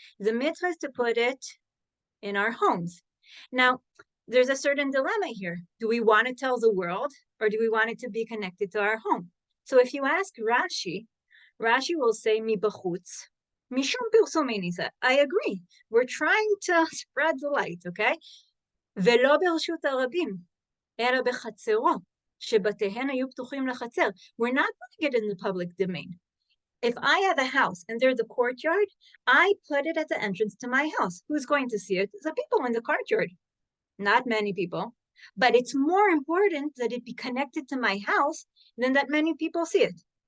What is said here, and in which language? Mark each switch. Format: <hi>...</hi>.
<en>The mitzvah is to put it in our homes. Now, there's a certain dilemma here. Do we want to tell the world or do we want it to be connected to our home? So if you ask Rashi, Rashi will say</en> <he>mi bachutz, mishum pirsumei nisa.</he> <en>I agree. We're trying to spread the light, okay?</en> <he>Velo ברשות הרבים, אלא בחצרו, שבתיהן היו פתוחים לחצר.</he> <en>We're not putting it in the public domain. If I have a house and there's the courtyard, I put it at the entrance to my house. Who's going to see it? The people in the courtyard. Not many people. But it's more important that it be connected to my house than that many people see it.</en>